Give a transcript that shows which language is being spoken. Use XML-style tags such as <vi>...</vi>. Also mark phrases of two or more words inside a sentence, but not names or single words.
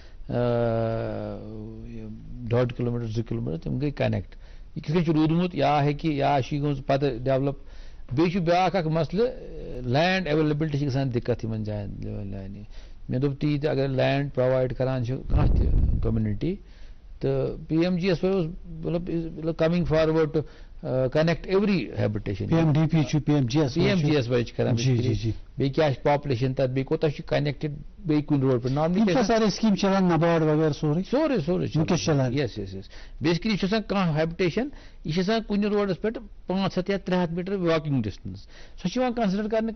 <ks>1.5 کِلوٗمیٖٹر 2 کِلوٗمیٖٹر تِم گٔے کنیکٹ یہِ کِتھ کٔنۍ چھُ روٗدمُت یا ہیٚکہِ یا چھِ یہِ گٔمٕژ پتہٕ ڈیولپ بیٚیہِ چھُ بیٛاکھ اکھ مسلہٕ</ks> <en>land availability</en> <ks>چھِ گژھان دِقت یِمن جاین لانہِ مےٚ دوٚپ تی تہِ اگر</ks> <en>land provide</en> <ks>کران چھِ کانٛہہ تہِ کومنٹی تہٕ PMGSY اوس مطلب</ks> <en>coming forward to connect every habitation</en> <ks>PMDP چھُ PMGSY چھِ کران بیٚیہِ کیٛاہ چھِ پاپولیشن تتھ بیٚیہِ کوتاہ چھُ کنیکٹڈ بیٚیہِ کُنہِ روڈ پٮ۪ٹھ نارملی سارے سکیٖم چلان نباڈ وغیرہ سورُے یس بیسکلی چھُ آسان کانٛہہ ہیبِٹیشن یہِ چھِ آسان کُنہِ روڈس پٮ۪ٹھ 500 یا 300 میٖٹر</ks> <en>walking distance</en> <ks>سۄ چھِ یِوان کنسِڈر کرنہٕ</ks>